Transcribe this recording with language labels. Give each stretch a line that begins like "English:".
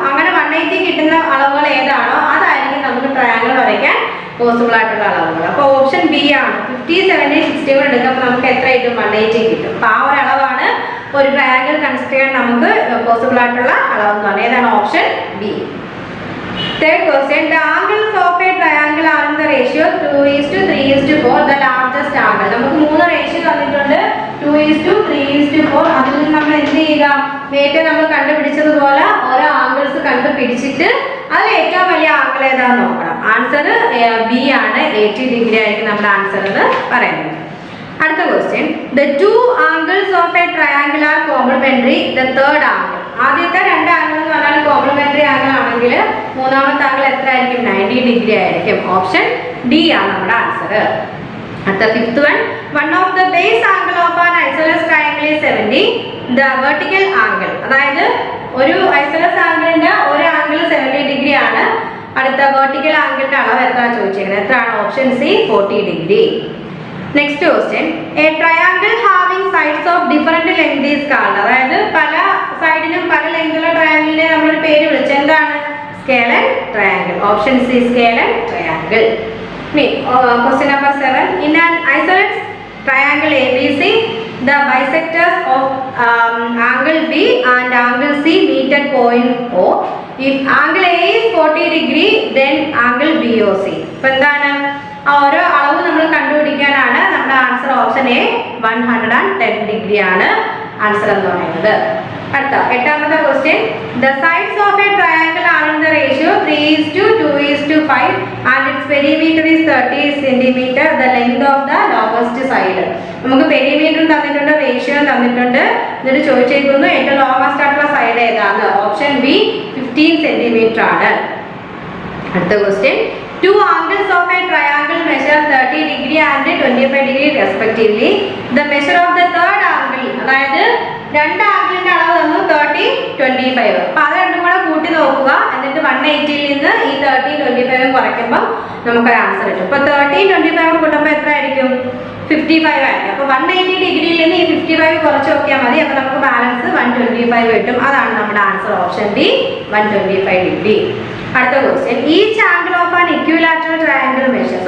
Malayalam: അങ്ങനെ 180 കിട്ടുന്ന അളവുകൾ ഏതാണോ അതായിരിക്കും നമുക്ക് ട്രയാങ്കിൾ വരയ്ക്കാൻ പോസിബിൾ ആയിട്ടുള്ള അളവുകൾ. അപ്പോൾ ഓപ്ഷൻ ബി ആണ്. 50, 70, 60 കൂടെ എടുക്കുമ്പോൾ നമുക്ക് എത്ര കിട്ടും? 180 കിട്ടും. അപ്പൊ ആ ഒരു അളവാണ് ഒരു ട്രയാങ്കിൾ കൺസ്ട്രക്ട് ചെയ്യാൻ നമുക്ക് പോസിബിൾ ആയിട്ടുള്ള അളവ് എന്ന് പറഞ്ഞാൽ ഏതാണ്? Option B.
English: Third question. The angles of a triangle are in the ratio 2:3:4. The largest angle.
Malayalam: നമുക്ക് 3 റേഷ്യോ തന്നിട്ടുണ്ട്. 2:3:4. അതിൽ നമ്മൾ എന്ത് ചെയ്യുക? നേരത്തെ നമ്മൾ കണ്ടുപിടിച്ചതുപോലെ ഓരോ ആംഗിൾസ് കണ്ടുപിടിച്ചിട്ട് അതിൽ ഏറ്റവും വലിയ ആംഗിൾ ഏതാണെന്ന് നോക്കണം. ആൻസർ ബി ആണ്. 80 ഡിഗ്രി ആയിരിക്കും നമ്മുടെ ആൻസർ എന്ന് പറയുന്നത്. അടുത്ത question,
English: the two angles of a triangle are complementary, the third angle.
Malayalam: ആദ്യത്തെ രണ്ട് ആംഗിൾ എന്ന് പറഞ്ഞാൽ കോംപ്ലിമെന്ററി ആംഗിൾ ആണെങ്കിൽ മൂന്നാമത്തെ ആംഗിൾ എത്ര ആയിരിക്കും? 90 ഡിഗ്രി ആയിരിക്കും. ഓപ്ഷൻ ഡി ആണ് നമ്മുടെ ആൻസർ. അടുത്ത fifth one,
English: one of the base angle of an isosceles triangle is 70, the vertical angle.
Malayalam: അതായത് ഒരു ഐസോസെലസ് ആംഗിളിന്റെ ഒരു ആംഗിൾ 70 ഡിഗ്രി ആണ്. അടുത്ത വെർട്ടിക്കൽ ആംഗിളിന്റെ അളവ് എത്ര ചോദിച്ചിരിക്കുന്നത്? എത്രയാണ്? Option C 40 degree.
English: Next question, a triangle having sides of different length is called.
Malayalam: അതായത് പല സൈഡിനും പല ലെങ്തുള്ള ട്രയാങ്കിളിനെ നമ്മളൊരു പേര് വിളിച്ചു. എന്താണ്? സ്കേലൻ triangle. Option C സ്കേലൻ triangle.
English: Question number 7, in an isosceles triangle ABC, the bisectors of angle B and angle C meet at point O. If angle A is 40 degree, then angle BOC.
Malayalam: അപ്പോൾ എന്താണ്? ഓരോ അളവ് നമ്മൾ കണ്ടുപിടിക്കാനാണ് നമ്മുടെ answer. Option A 110 degree ആണ് answer എന്ന് പറയുന്നത്. അടുത്ത എട്ടാമത്തെ question,
English: the sides of a triangle are in the ratio 3:2:5 and its perimeter is 30 cm, the length of the longest side.
Malayalam: നമുക്ക് പെരിമീറ്ററും തന്നിട്ടുണ്ട്, റേഷ്യോയും തന്നിട്ടുണ്ട്. എന്നിട്ട് ചോദിച്ചേക്കുന്നു ഏറ്റവും ലോങ്ങസ്റ്റ് ആയിട്ടുള്ള സൈഡ് ഏതാണ്? ഓപ്ഷൻ ബി 15 cm ആണ്. അടുത്ത question,
English: two angles of a triangle measure 30 degree and 25 degree respectively. The measure of the third angle,
Malayalam: അതായത് രണ്ട് ആംഗിളിന്റെ അളവ് തന്നു 30, 25. അപ്പൊ അത് രണ്ടും കൂടെ കൂട്ടി നോക്കുക. എന്നിട്ട് 180ൽ നിന്ന് ഈ 30, 25 കുറയ്ക്കുമ്പോൾ നമുക്കൊരു ആൻസർ കിട്ടും. അപ്പൊ 30, 25 കൂട്ടുമ്പോൾ എത്ര ആയിരിക്കും? 55 ആയിരിക്കും. അപ്പൊ 180 ഡിഗ്രിയിൽ നിന്ന് ഈ 55 കുറച്ച് നോക്കിയാൽ മതി. അപ്പൊ നമുക്ക് ബാലൻസ് 125 കിട്ടും. അതാണ് നമ്മുടെ ആൻസർ. Option D 125 degree. അടുത്ത question,
English: Each angle of an equilateral triangle measures.